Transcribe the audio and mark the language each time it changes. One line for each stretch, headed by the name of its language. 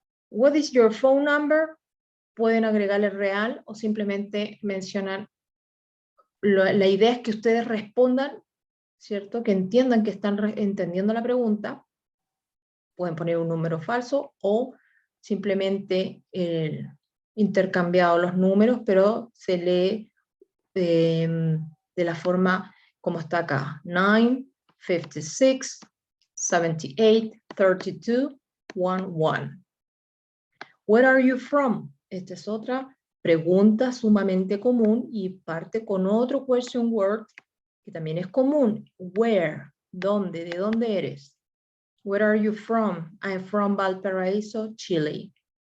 English: What is your phone number?
Spanish: Pueden agregarle real o simplemente mencionar. La idea es que ustedes respondan, ¿cierto? Que entiendan que están entendiendo la pregunta. Pueden poner un número falso o simplemente intercambiado los números, pero se lee de la forma como está acá. 9, 56, 78, 32, 11.
English: Where are you from?
Spanish: Esta es otra pregunta sumamente común y parte con otro question word que también es común.
English: Where,
Spanish: ¿dónde? ¿De dónde eres?
English: Where are you from? I'm from Valparaíso, Chile.